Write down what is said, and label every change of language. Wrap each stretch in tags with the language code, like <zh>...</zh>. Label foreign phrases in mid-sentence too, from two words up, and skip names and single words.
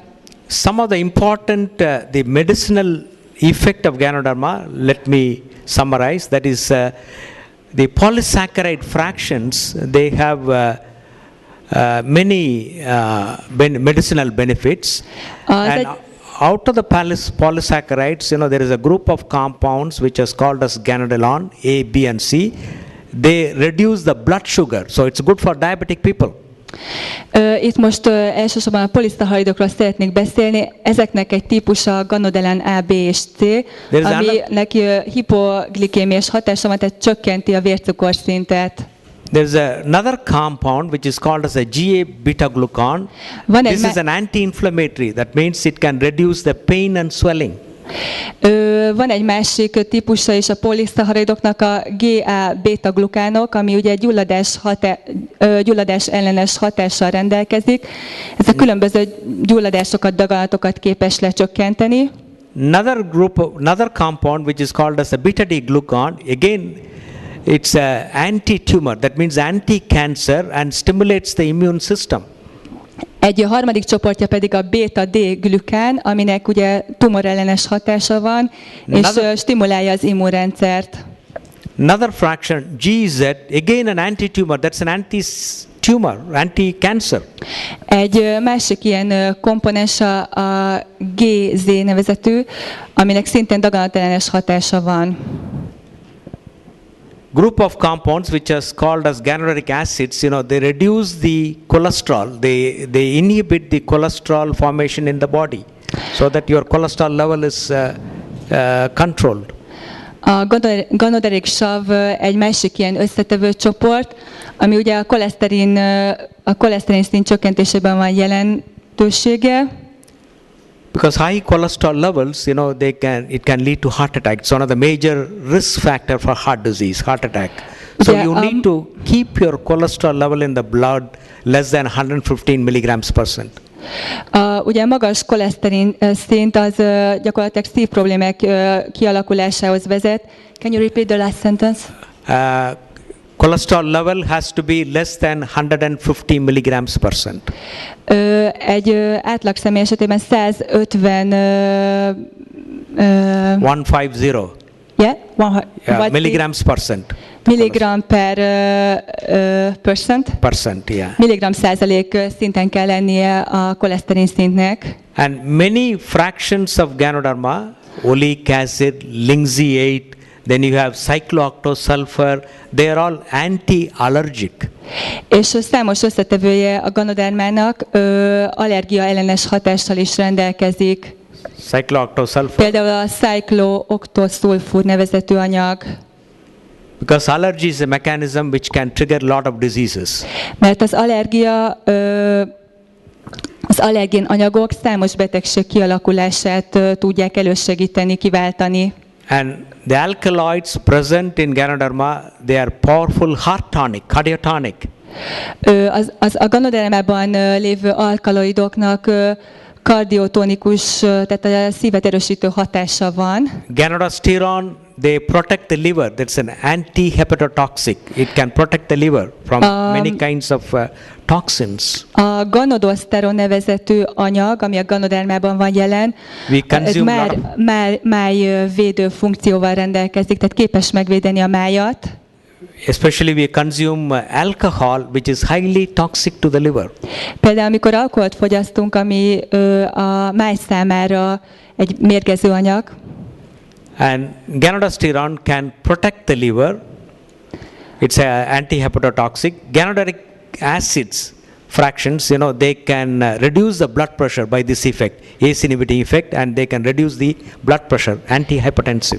<en>Some of the important the medicinal effect of Ganoderma, let me summarize, that is the polysaccharide fractions, they have many medicinal benefits. And out of the polysaccharides, there is a group of compounds which is called as Ganoderma, A, B and C. They reduce the blood sugar, so it's good for diabetic people.</en> <hu>Itt most elsősorban a poliszacharidokról szeretnék beszélni. Ezeknek egy típusa Ganoderma A, B és C, aminek hipoglikémiás hatása van, tehát csökkenti a vércukorszintet.</hu> <en>There's another compound which is called as a GA-beta-glucan. This is an anti-inflammatory. That means it can reduce the pain and swelling.</en> <hu>Van egy másik típusa is a poliszacharidoknak, a GA-beta-glukánok, ami ugye gyulladás ellenes hatással rendelkezik. Ez a különböző gyulladásokat, daganatokat képes lecsökkenteni.</hu> <en>Another compound which is called as a beta-D-glucan, again it's a anti-tumor, that means anti-cancer and stimulates the immune system.</en> <hu>Egy harmadik csoportja pedig a beta-D-glükán, aminek ugye tumorellenes hatása van, és stimulálja az immunrendszert.</hu> <en>Another fraction, GZ, again an anti-tumor, that's an anti-tumor, anti-cancer.</en> <hu>Egy másik ilyen komponens a GZ nevezetű, aminek szintén daganatellenes hatása van.</hu> <en>Group of compounds which is called as ganoderic acids, they reduce the cholesterol, they inhibit the cholesterol formation in the body, so that your cholesterol level is controlled.</en> <hu>A ganoderic sav egy másik ilyen összetevő csoport, ami ugye a koleszterin szint csökkentésében van jelentősége.</hu> <en>Because high cholesterol levels, it can lead to heart attack. It's one of the major risk factor for heart disease, heart attack. So you need to keep your cholesterol level in the blood less than 115 mg/%.</en> <hu>Ugye magas koleszterin szint az gyakorlatilag szívproblémák kialakulásához vezet.</hu> <en>Can you repeat the last sentence? Cholesterol level has to be less than 150 mg/%.</en> <hu>Egy átlag személy esetében 150</hu> <en>150 milligrams%. Milligram per percent, yeah.</en> <hu>Milligram százalék szinten kell lennie a koleszterin szintnek.</hu> <en>And many fractions of Ganoderma, oleic acid, linseed, then you have cyclooctosulfur, they are all anti-allergic.</en> <hu>És számos összetevője a Ganodermának allergia ellenes hatással is rendelkezik.</hu> <en>Cyclooctosulfur.</en> <hu>Például a cyclooctosulfur nevezetű anyag.</hu> <en>Because allergy is a mechanism which can trigger a lot of diseases.</en> <hu>Mert az allergén anyagok számos betegség kialakulását tudják elősegíteni, kiváltani.</hu> <en>And the alkaloids present in Ganoderma, they are powerful heart tonic, cardiotonic.</en> <hu>A Ganodermában lévő alkaloidoknak kardiotonikus, tehát a szívet erősítő hatása van.</hu> <en>Ganoderma, they protect the liver. That's an anti-hepatotoxic. It can protect the liver from many kinds of toxins.</en> <hu>A ganoderma nevezetű anyag, ami a Ganodermában van jelen, májvédő funkcióval rendelkezik, tehát képes megvédeni a májat.</hu> <en>Especially we consume alcohol, which is highly toxic to the liver.</en> <hu>Például amikor alkoholt fogyasztunk, ami a máj számára egy mérgező anyag.</hu> <en>And Ganoderma can protect the liver. It's an anti-hepatotoxic. Ganoderic acids fractions, they can reduce the blood pressure by this effect, ACE inhibiting effect, and they can reduce the blood pressure, antihypertensive.</en>